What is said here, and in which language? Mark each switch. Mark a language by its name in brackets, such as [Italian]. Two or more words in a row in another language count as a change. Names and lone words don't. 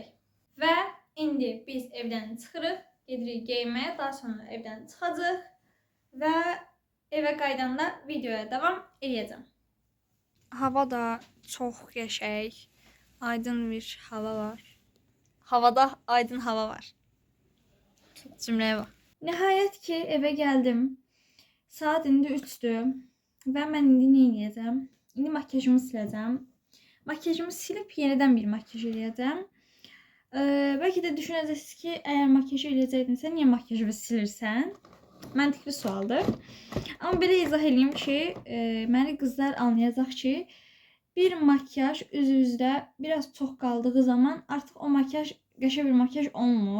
[Azerbaijani] Və indi biz evdən çıxırıq, gedirik geyinməyə, daha sonra evdən çıxacaq və evə qaydanda videoya davam edəcəm. Hava da çox qəşəng, aydın bir hava var. Havada aydın hava var. [Turkish] Cümleye bak. Nihayet ki eve geldim. [Azerbaijani] Saat indi 3'dü. Və mən indi nə edəcəm? İndi makyajımı siləcəm. Makyajımı silib yenidən bir makyaj eləyəcəm. Bəlkə də düşünəcəksiniz ki, əgər makyaj eləyəcəkdinsə, niyə makyajı silirsən? Məntiqli sualdır. Amma belə izah edeyim ki, məni qızlar anlayacaq ki, bir makyaj üzünüzdə biraz çox qaldığı zaman artıq o makyaj qəşəng bir makyaj olmur.